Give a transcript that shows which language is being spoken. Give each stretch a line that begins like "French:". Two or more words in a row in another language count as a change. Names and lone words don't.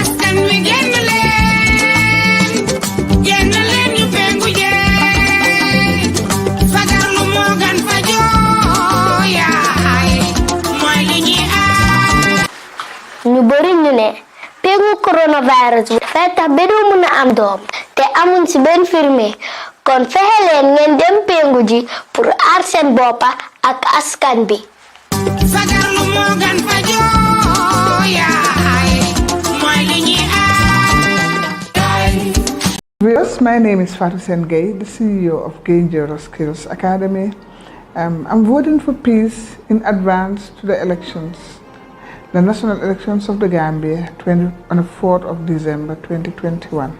Wolof: ñu bari ñu ne pengu coronavirus bi dafay tax ba doo mën a am doom te amuñ ci benn firme kon fexe leen ngeen dem pengu ji pour aar seen boppa ak askan bi
English: Yes, my name is Fatou Sengay, the CEO of Gainjero Skills Academy. I'm voting for peace in advance to the elections, the national elections of the Gambia on the 4th of December 2021.